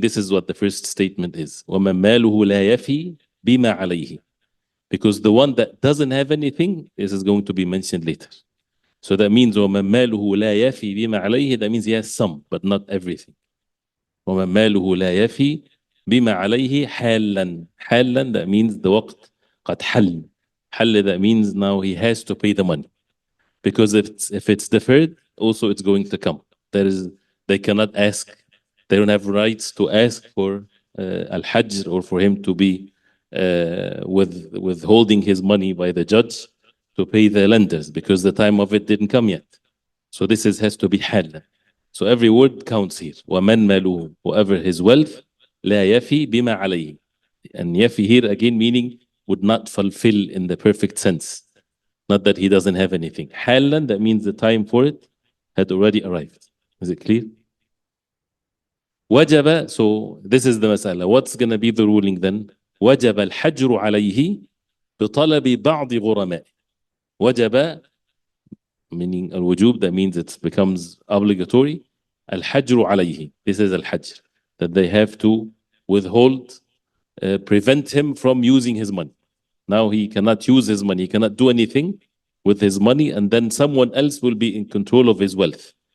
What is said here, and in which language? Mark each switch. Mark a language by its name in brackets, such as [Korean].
[English] This is what the first statement is. [Arabic] وَمَنْ مَالُهُ لَا يَفِي بِمَا عَلَيْهِ. [English] Because the one that doesn't have anything, this is going to be mentioned later. So that means [Arabic] وَمَنْ مَالُهُ لَا يَفِي بِمَا عَلَيْهِ, [English] that means he has some, but not everything. [Arabic] وَمَنْ مَالُهُ لَا يَفِي بِمَا عَلَيْهِ حَالًا. حَالًا, [English] that means the [Arabic] وقت قد حل. [English] حل, that means now he has to pay the money. Because if it's deferred, also it's going to come. They cannot ask, they don't have rights to ask for Al-Hajr or for him to be withholding his money by the judge to pay the lenders because the time of it didn't come yet. So this has to be hal. So every word counts here. [Arabic] وَمَنْ مَالُهُ, [English] whoever his wealth, [Arabic] لَا يَفِي بِمَا عَلَيْهِ. [English] And yafi here again meaning would not fulfill in the perfect sense. Not that he doesn't have anything. Halan, that means the time for it had already arrived. Is it clear? Wajaba, so this is the masala. What's going to be the ruling then? [Arabic] وجب الحجر عليه بطلب بعض غرماء. [English] وجب, meaning al-wujub, that means it becomes obligatory. Al-Hajr alayhi, this is al-Hajr, that they have to withhold, prevent him from using his money. Now he cannot use his money, he cannot do anything with his money, and then someone else will be in control of his wealth.